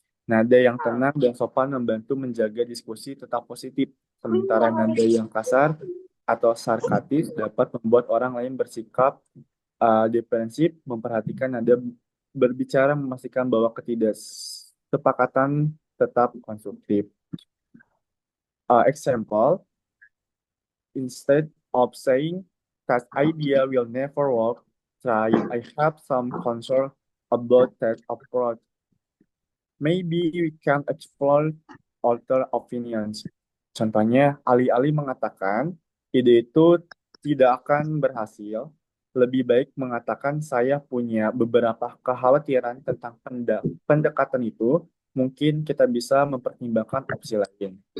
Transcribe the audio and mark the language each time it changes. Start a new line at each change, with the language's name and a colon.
Indonesian: Nada yang tenang dan sopan membantu menjaga diskusi tetap positif, sementara nada yang kasar atau sarkastis dapat membuat orang lain bersikap defensif. Memperhatikan nada berbicara memastikan bahwa ketidaksepakatan tetap konstruktif.
English: Example, instead of saying that idea will never work, try I have some concern about that approach. Maybe we can explore other opinions.
Indonesian: Contohnya, alih-alih mengatakan ide itu tidak akan berhasil, lebih baik mengatakan saya punya beberapa kekhawatiran tentang pendekatan itu. Mungkin kita bisa mempertimbangkan opsi lain.